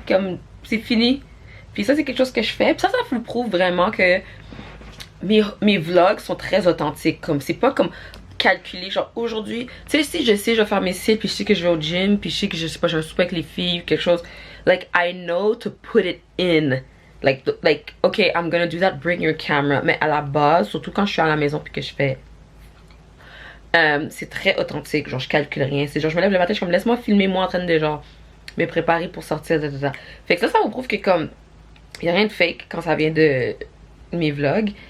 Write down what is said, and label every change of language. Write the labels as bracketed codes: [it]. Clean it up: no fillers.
[fr] Comme c'est fini. Puis ça c'est quelque chose que je fais. Puis ça vous prouve vraiment que mes vlogs sont très authentiques. Comme c'est pas comme calculé. Genre aujourd'hui, tu sais, si je sais je vais faire mes cils, puis je sais que je vais au gym, puis je sais que je sais pas, je vais souper avec les filles ou quelque chose. [en] Like I know to put it in. Like okay, I'm gonna do that, bring your camera. [fr] Mais à la base, surtout quand je suis à la maison puis que je fais c'est très authentique. Genre je calcule rien. C'est genre je me lève le matin, je suis comme laisse-moi filmer moi en train de genre me préparer pour sortir de ça. Fait que ça vous prouve que comme y a rien de fake quand ça vient de mes vlogs.